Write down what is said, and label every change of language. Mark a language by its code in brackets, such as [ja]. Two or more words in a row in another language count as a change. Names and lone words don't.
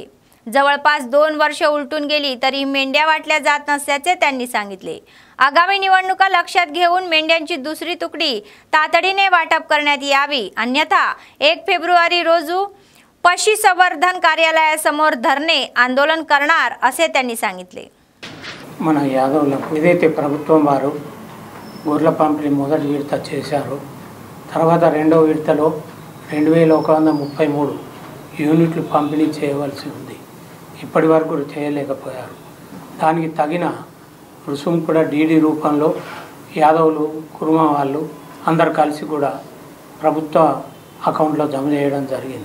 [mr] जवळपास 2 वर्ष उलटून गेली तरी मेंढ्या वाटल्या जात नसल्याचे त्यांनी सांगितले। आगामी निवडणुका लक्षात घेऊन मेंढ्यांची दुसरी तुकडी तातडीने वाटप करण्यात यावी, अन्यथा 1 फेब्रुवारी रोजी पशुसंवर्धन कार्यालयासमोर धरणे आंदोलन करणार असे त्यांनी सांगितले। [te] మన యాదవులకు ఏదైతే ప్రభుత్వం వారు గొర్రెల పంపిణీ మొదటి విడత చేశారో తర్వాత రెండవ విడతలో 2133 యూనిట్లు పంపిణీ చేయవలసి ఉంది। ఇప్పటి వరకు చేయలేకపోయారు। దానికి తగిన రుసుము కూడా డీడీ రూపంలో యాదవులు కుర్మా వాళ్ళు అందరు కలిసి కూడా ప్రభుత్వ అకౌంట్లో జమ చేయడం జరిగింది।